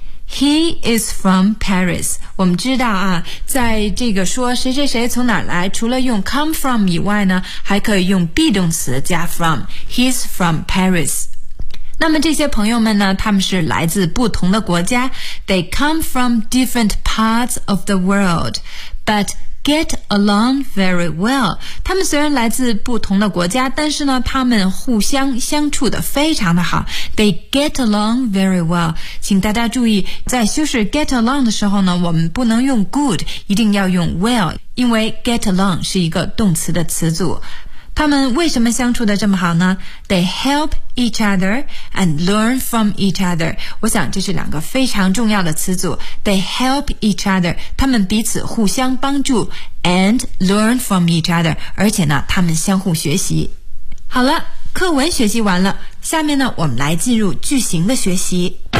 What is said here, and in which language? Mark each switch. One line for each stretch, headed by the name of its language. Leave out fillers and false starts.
English: He is from Paris.
Chinese: 我们知道啊，在这个说谁谁谁从哪来，除了用 come from 以外呢，还可以用 be 动词加 from.
English: He's from Paris.
Chinese: 那么这些朋友们呢，他们是来自不同的国家。
English: They come from different parts of the world but get along very well.
Chinese: 他们虽然来自不同的国家，但是呢他们互相相处得非常的好。
English: They get along very well.
Chinese: 请大家注意，在修饰 get along 的时候呢，我们不能用 good， 一定要用 well， 因为 get along 是一个动词的词组。他们为什么相处得这么好呢？
English: They help each other and learn from each other.
Chinese: 我想这是两个非常重要的词组。
English: They help each other，
Chinese: 他们彼此互相帮助，
English: and learn from each other，
Chinese: 而且呢他们相互学习。好了，课文学习完了，下面呢我们来进入句型的学习。